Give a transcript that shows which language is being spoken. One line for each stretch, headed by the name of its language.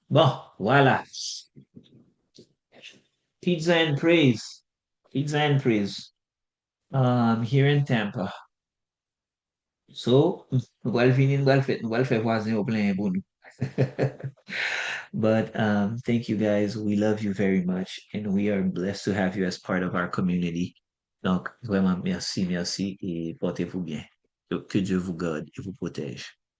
French: Bon, voilà.
English: Pizza and praise. Pizza and praise. Here in Tampa.
French: So, nous allons finir, nous allons faire voisin au plein pour nous.
English: But thank you guys. We love you very much and we are blessed to have you as part of our community.
French: Donc, vraiment, merci et portez-vous bien. Que Dieu vous garde et vous protège.